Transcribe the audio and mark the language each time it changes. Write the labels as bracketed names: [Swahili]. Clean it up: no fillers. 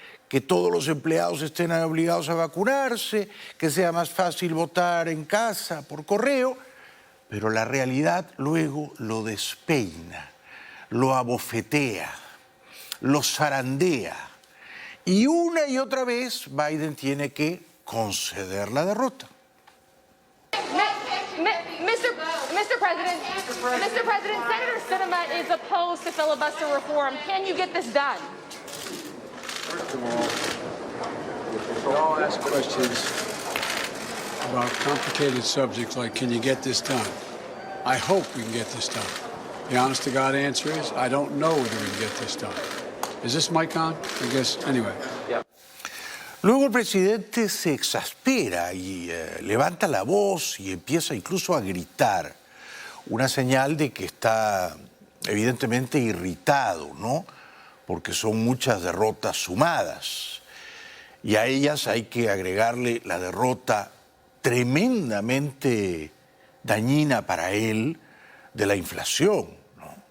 [Spanish] que todos los empleados estén obligados a vacunarse, que sea más fácil votar en casa, por correo, pero la realidad luego lo despeina, lo abofetea, lo zarandea. Y una y otra vez Biden tiene que conceder la derrota. [English] Mr. President, Senator Sinema is opposed to filibuster reform. Can you get this done? First of all, we all ask questions about complicated subjects like, can you get this done? I hope we can get this done. The honest to God answer is, I don't know whether we can get this done. Is this mic on? I guess, anyway. Yeah. [Spanish] Luego el presidente se exaspera y levanta la voz y empieza incluso a gritar. Una señal de que está evidentemente irritado, ¿no? Porque son muchas derrotas sumadas. Y a ellas hay que agregarle la derrota tremendamente dañina para él de la inflación, ¿no?